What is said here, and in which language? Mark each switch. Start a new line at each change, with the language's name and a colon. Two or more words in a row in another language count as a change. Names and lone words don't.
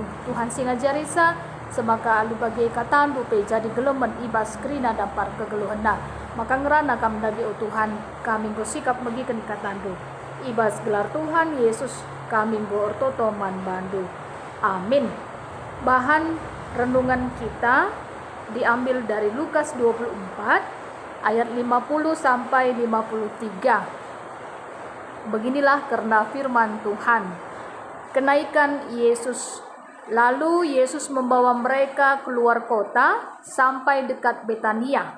Batak Karo: Tuhan singajarisa semaka alu bagi katandu pe jadi gelemen ibas kerina dampar kegeluhena. Maka ngerana kami dagi o Tuhan kami bersikap megikan katandu. Ibas gelar Tuhan Yesus kami bertoto man bandu.
Indonesian: Amin. Bahan renungan kita diambil dari Lukas 24 ayat 50 sampai 53. Beginilah karena firman Tuhan. Kenaikan Yesus. Lalu Yesus membawa mereka keluar kota sampai dekat Betania.